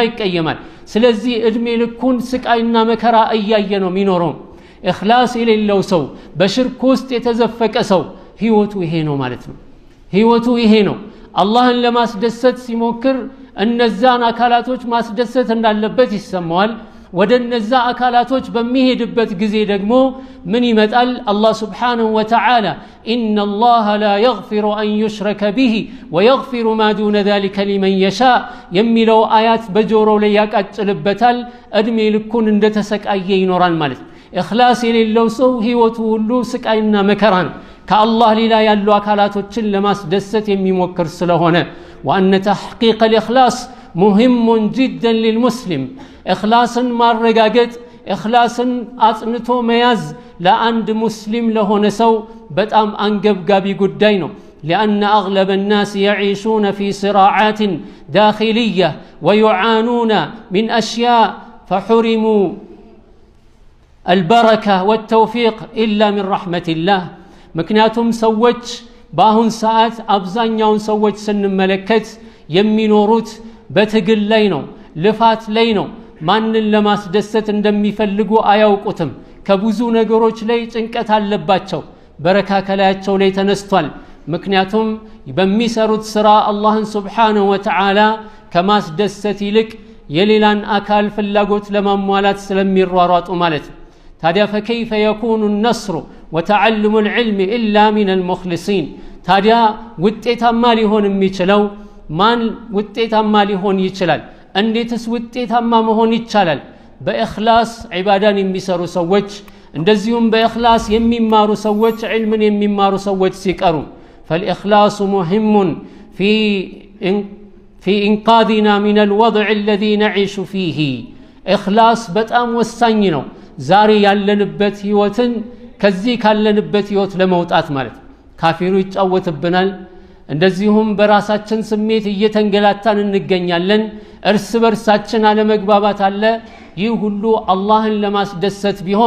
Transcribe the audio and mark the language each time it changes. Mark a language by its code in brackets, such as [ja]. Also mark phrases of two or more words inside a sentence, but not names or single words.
[am] ይቀየማል ስለዚህ እድሜ ልኩን ስቃይና መከራ እያየ ነው የሚኖረው ኢኽላስ የሌለው ሰው በሽርክ ውስጥ የተዘፈቀ ሰው ህይወቱ ይሄ ነው ማለት ነው ህይወቱ ይሄ ነው አላህን ለማስደሰት ሲሞክር እነዛን አካላቶች ማስደሰት እንዳለበት ይሰማዋል ወደ እነዛ አካላቶች በሚሄድበት ጊዜ ደግሞ ምን ይመጣል አላህ [ar] سبحانه وتعالى إن الله لا يغفر أن يشرك به ويغفر ما دون ذلك لمن يشاء [am] የሚለው አያት በጆሮው ላይ ያቃጭልበታል እድሜ ልኩን እንደተሰቃየ ይኖራል ማለት ኢኽላስ የሌለው ሰው ህይወቱ ሁሉ ስቃይና መከራ ነው ከአላህ ሌላ ያሉ አካላቶችን ለማስደሰት የሚሞክር ስለሆነ [ar] وأن تحقيق الإخلاص مهم جدا للمسلم إخلاصا ማረጋገጥ إخلاصا [am] አጽንቶ መያዝ ለአንድ ሙስሊም ለሆነ ሰው በጣም አንገብጋቢ ጉዳይ ነው [ar] لأن أغلب الناس يعيشون في صراعات داخلية ويعانون من أشياء فحرموا البركة والتوفيق إلا من رحمة الله [am] ምክንያቱም ሰዎች በአሁን ሰዓት አብዛኛውን ሰዎች ስንመለከት የሚኖሩት በትግል ላይ ነው ልፋት ላይ ነው ማንን ለማስደሰት እንደሚፈልጉ አያውቁትም ከብዙ ነገሮች ላይ ጭንቀት አለባቸው በረካ ከላያቸው ላይ ተነስቷል ምክንያቱም በሚሰሩት ስራ አላህን [ar] سبحانه وتعالى [am] ከማስደሰት ይልቅ የሌላን አካል ፍላጎት ለማሟላት ስለሚሯሯጡ ማለት ታዲያ [ar] فكيف يكون النصر وتعلم العلم إلا من المخلصين [am] ታዲያ ውጤታማ ሊሆን የሚችለው ማን ውጤታማ ሊሆን ይችላል እንዴትስ ውጤታማ መሆን ይቻላል በእኽላስ ዒባዳን የሚሰሩ ሰዎች እንደዚሁም በእኽላስ የሚማሩ ሰዎች ዒልምን የሚማሩ ሰዎች ሲቀሩ [ar] فالإخلاص مهم في إنقاذنا من الوضع الذي نعيش فيه [am] إخلاص በጣም ወሳኝ ነው ዛሬ ያለንበት ህይወትን ከዚህ ካለንበት ህይወት ለመውጣት ማለት ካፊሩ ይጫወትብናል እንደዚሁም በራሳችን ስሜት እየተንገላታን እንገኛለን እርስ በርሳችን አለመግባባት አለ ይህ ሁሉ አላህን ለማስደሰት ቢሆን